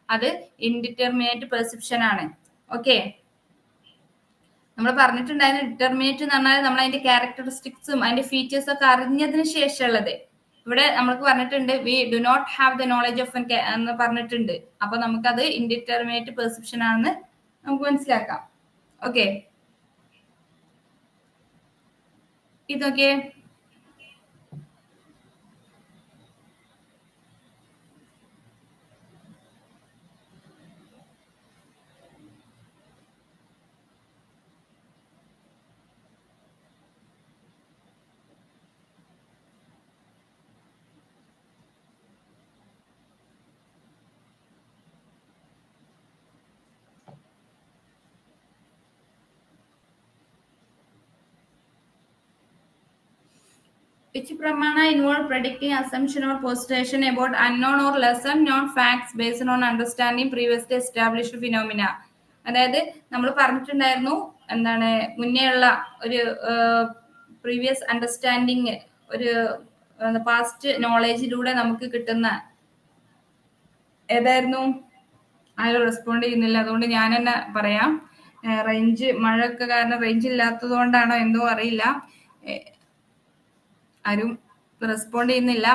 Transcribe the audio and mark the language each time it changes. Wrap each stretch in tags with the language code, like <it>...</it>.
<ml>അത് indeterminate perception ആണ്. Okay, നമ്മൾ പറഞ്ഞിട്ടുണ്ടായിരുന്നു ഡിറ്റർമിനേറ്റ് എന്ന് പറഞ്ഞാൽ നമ്മൾ അതിന്റെ ക്യാരക്ടറിസ്റ്റിക്സും അതിന്റെ ഫീച്ചേഴ്സും ഒക്കെ അറിഞ്ഞതിന് ശേഷമുള്ളത്. ഇവിടെ നമുക്ക് പറഞ്ഞിട്ടുണ്ട്</ml> <en>we do not have the knowledge of</en> <ml>എന്ന് പറഞ്ഞിട്ടുണ്ട്. അപ്പൊ നമുക്കത് ഇൻഡിറ്റർമിനേറ്റ് പെർസെപ്ഷൻ ആണെന്ന് നമുക്ക് മനസ്സിലാക്കാം. ഓക്കെ, ഇതൊക്കെ</ml> <en>which pramana involve predicting assumption or postulation about unknown or lesser known facts based on understanding previously established phenomena.</en> <ml>അതായത് നമ്മൾ പറഞ്ഞിട്ടുണ്ടായിരുന്നു എന്താണ് മുന്നേ ഉള്ള ഒരു പ്രീവിയസ് അണ്ടർസ്റ്റാൻഡിങ്, ഒരു പാസ്റ്റ് നോളേജിലൂടെ നമുക്ക് കിട്ടുന്ന ഏതായിരുന്നു? ആരും റെസ്പോണ്ട് ചെയ്യുന്നില്ല. അതുകൊണ്ട് ഞാൻ തന്നെ പറയാം. റേഞ്ച് മഴയൊക്കെ കാരണം റേഞ്ച് ഇല്ലാത്തത് കൊണ്ടാണോ എന്തോ അറിയില്ല, ആരും റെസ്പോണ്ട് ചെയ്യുന്നില്ല.</ml>